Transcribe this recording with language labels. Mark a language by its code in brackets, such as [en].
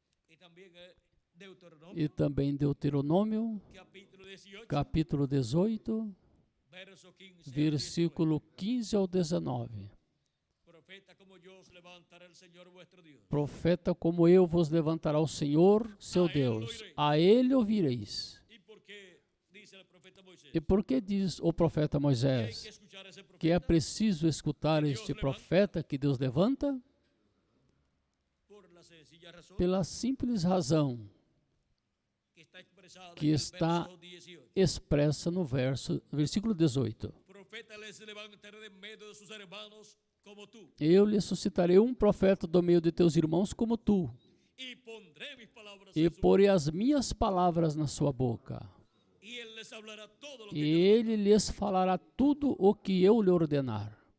[es] Y también Deuteronomio, [pt] E também Deuteronômio, [es] capítulo 18, [pt] capítulo 18, [es] verso 15. [pt] versículo 15 ao 19. [es] Profeta como yo os levantará el Señor vuestro Dios. [pt] Profeta como eu vos levantará o Senhor, seu Deus. A ele ouvireis. [es] ¿Y por qué dice el profeta Moisés? [pt] E por que diz o profeta [es] Que hay que [pt] Moisés [es] escuchar a ese [pt] que é [es] profeta [pt] preciso escutar este profeta que Deus levanta? [es] por la sencilla razón [pt] Pela simples razão [es] que está expresada [pt] que [es] en el [pt] está [es] verso 18. [pt] expressa no versículo 18. [es] Profeta les levantaré de medio de sus hermanos como tú, [pt] Eu lhe suscitarei um profeta do meio de teus irmãos como tu, [es] y pondré mis palabras [pt] e [es] en su boca, [pt] porei as minhas palavras na sua boca. [es] y él les hablará todo lo [pt] E [es] que yo [pt] ele lhes falará tudo o que eu lhe ordenar.